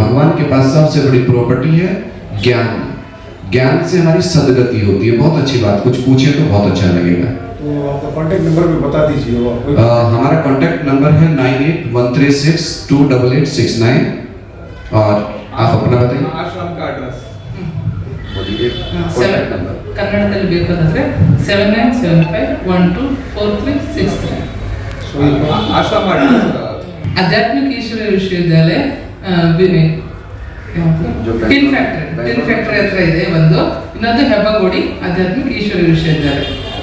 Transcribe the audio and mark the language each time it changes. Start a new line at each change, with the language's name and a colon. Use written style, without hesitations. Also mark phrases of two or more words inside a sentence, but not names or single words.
Hindi: भगवान के पास सबसे बड़ी प्रॉपर्टी है ज्ञान। ज्ञान से हमारी सदगति होती है। बहुत अच्छी बात, कुछ पूछे तो बहुत अच्छा लगेगा। तो आपका कांटेक्ट नंबर भी बता दीजिए। हमारा कांटेक्ट नंबर है 9813628869। और आप अपना बताइए। आश्रम का एड्रेस
Kannada: ಕನ್ನಡದಲ್ಲಿ ಬೇಕಾದ್ರೆ 7975124363।
Hindi: आश्रम
Kannada: आध्यात्मिक ईश्वर विश्वविद्यालय ಟಿನ್ ಫ್ಯಾಕ್ಟರಿ ಹತ್ರ ಇದೆ ಒಂದು, ಇನ್ನೊಂದು ಹೆಬ್ಬಗೋಡಿ ಆಧ್ಯಾತ್ಮಿಕ ಈಶ್ವರ ವಿಶ್ವವಿದ್ಯಾಲಯ।